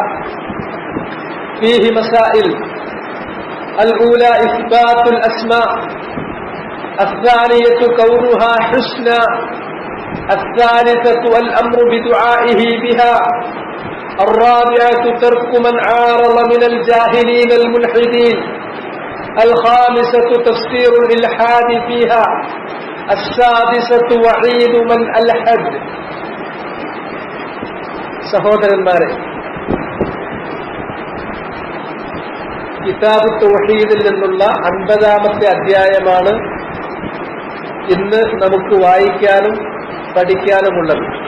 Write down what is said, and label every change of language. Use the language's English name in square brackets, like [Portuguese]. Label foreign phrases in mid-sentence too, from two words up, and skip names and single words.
[Arabic] فيه مسائل: الأولى إثبات الأسماء، الثانية كونها حسنى، الثالثة الأمر بدعائه بها، الرابعة ترك من عارض من الجاهلين الملحدين، الخامسة تفسير الإلحاد فيها، السادسة وعيد من ألحد. [Malayalam] സഹോദരന്മാരെ, കിതാബ് തൗഹീദിൽ നിന്നുള്ള 50-ാമത്തെ അധ്യായമാണ് ഇന്ന് നമുക്ക് വായിക്കാനും പഠിക്കാനുമുള്ളത്.